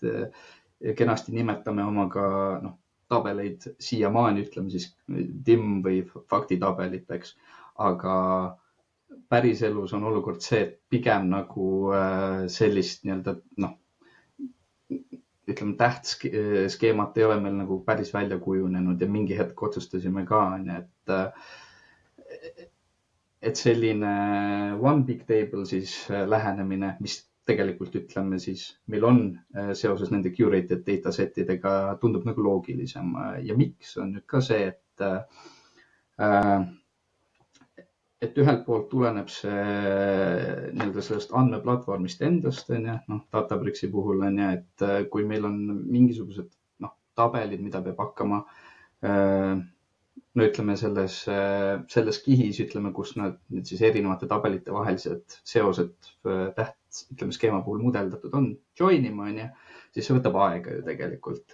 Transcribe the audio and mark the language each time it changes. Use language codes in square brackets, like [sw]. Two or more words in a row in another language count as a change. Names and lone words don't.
[et] Kenasti nimetame omaga tabeleid siiamaani, ütleme siis DIM või faktitabeliteks, aga päriselus on olukord see, et pigem nagu sellist nii-öelda, ütleme, tähtskeemat ei ole meil nagu päris välja kujunenud ja mingi hetk otsustasime ka, et selline [en] one big table [et] siis lähenemine, mis tegelikult ütleme siis meil on seoses nende [en] curated datasetidega [et] tundub nagu loogilisem ja miks on nüüd ka see, et ühelt poolt tuleneb see nii-öelda sellest andmeplatvormist endast, Databricksi puhul et kui meil on mingisugused tabelid, mida peab hakkama no ütleme selles kihis, ütleme, kus need siis erinevate tabelite vahelised seosed ütleme skeema puhul mudeldatud on, joinima, siis see võtab aega ju tegelikult.